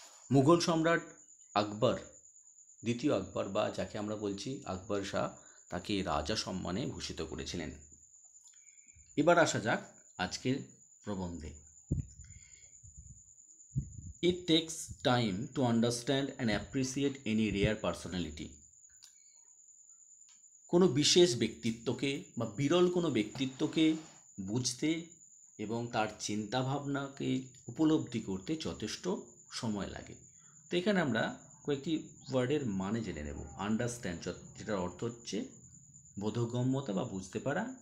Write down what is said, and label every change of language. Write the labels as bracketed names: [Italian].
[Bangla] মুঘল সম্রাট আকবর, দ্বিতীয় আকবর বা যাকে আমরা বলছি আকবর শাহ, তাকে রাজা সম্মানে ভূষিত করেছিলেন। এবার আসা যাক আজকের প্রবন্ধে। [English] It takes time to understand and appreciate any rare personality. [Bangla] কোনো বিশেষ ব্যক্তিত্বকে বা বিরল কোনো ব্যক্তিত্বকে বুঝতে এবং তার চিন্তাভাবনাকে উপলব্ধি করতে যথেষ্ট সময় লাগে। তো এখানে আমরা কয়েকটি ওয়ার্ডের মানে জেনে নেব। আন্ডারস্ট্যান্ড, যেটার অর্থ হচ্ছে বোধগম্যতা বা বুঝতে পারা।